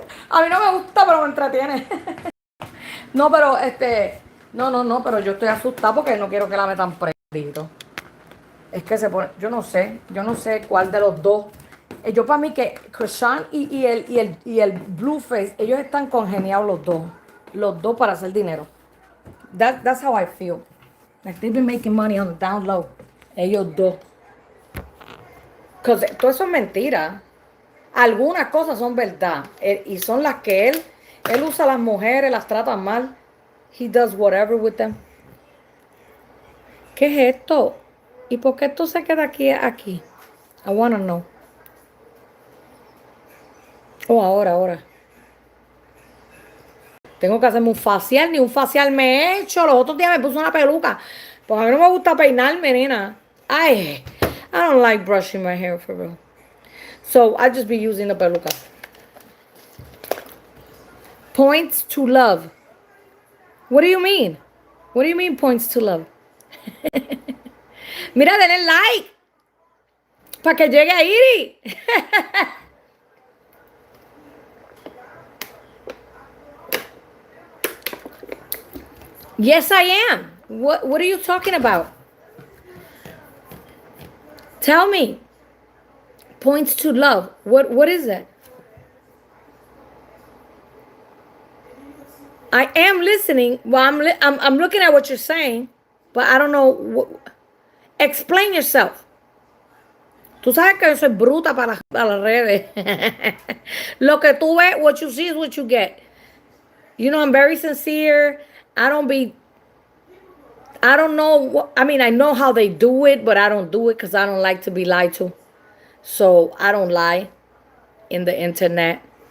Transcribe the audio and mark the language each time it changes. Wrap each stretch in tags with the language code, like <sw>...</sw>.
<es>A mí no me gusta, pero me entretiene. No, pero no, pero yo estoy asustada porque no quiero que la metan preso. Es que se pone, yo no sé cuál de los dos. Yo para mí que Krishan y el Blueface, ellos están congeniados los dos para hacer dinero.</es> <en>That's how I feel. Like they've been making money on the down low.</en> <es>Ellos dos. Porque todo eso es mentira. Algunas cosas son verdad. Y son las que él usa a las mujeres, las trata mal.</es> <en>He does whatever with them.</en> <es>¿Qué es esto? ¿Y por qué esto se queda aquí?</es> <en>I wanna know.</en> <es>Oh, ahora. Tengo que hacerme un facial. Ni un facial me he hecho. Los otros días me puse una peluca. Porque a mí no me gusta peinarme, nena.</es> <en>I don't like brushing my hair for real. So I just be using the peluca. Points to love. What do you mean? What do you mean points to love?</en> <es>Mira, denle like. Para que llegue a Iri.</es> <en>Yes, I am. What are you talking about? Tell me. Points to love. What is that? I am listening. Well, I'm looking at what you're saying. but I don't know. Explain yourself.</en> <es>Tú sabes que yo soy bruta para las redes. Lo que tú ves,</es> <en>what you see is what you get. You know, I'm very sincere. I don't be, I don't know. I mean, I know how they do it, but I don't do it because I don't like to be lied to. So I don't lie in the internet.</en>